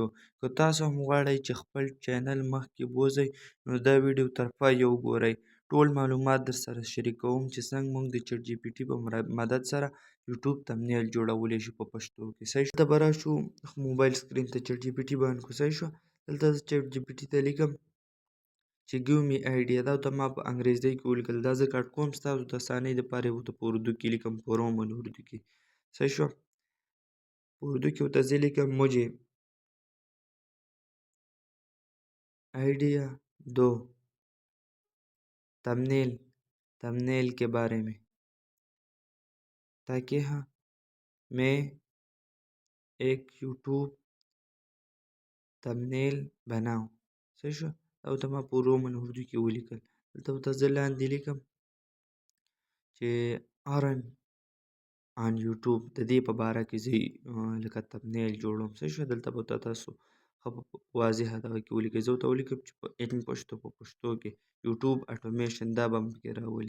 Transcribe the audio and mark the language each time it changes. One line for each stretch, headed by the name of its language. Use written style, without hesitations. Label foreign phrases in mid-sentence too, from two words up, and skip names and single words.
Pashto: که تاسو هم غواړئ چې خپل چینل مخکې بوځئ نو دا ویډیو تر پایه وګورئ. ټول معلومات در سره شریکوم چې څنګه موږ د چټ جي پي ټي په مدد سره یوټیوب تمنیل جوړولی شو په پښتو کې. صحیح شو؟ دلته به راشو موبایل سکرین ته، چټ جي پي ټي باندې کوسی شو. دلته زه چټ جي پي ټي ته لیکم چې
English: give me idea.
Pashto: دا ته ما په انګریزي کې ولیکل، دا زه کټ کوم ستاسو د اسانۍ دپاره یې ورته په اردو کې لیکم، په رومن اردو کې. صحیح شوه؟ په اردو کې ورته زه لیکم
Urdu: مجھے آئیڈیا دو تھمبنیل کے بارے میں تاکہ میں ایک یوٹیوب تھمبنیل بناؤں.
Pashto: صحیح شوه؟ دا ورته ما په رومن اردو کې ولیکل. دلته ورته زه لاندې لیکم چې
English: earn on
Pashto: یوټیوب، د دې په باره کې زه لکه تمنیل جوړوم. صحیح شوه؟ دلته به تاسو ښه په واضحه دغه کې ولیکئ. زه ورته ولیکم چې په ان پښتو کې
English: YouTube automation,
Pashto: دا به هم پکې راولي.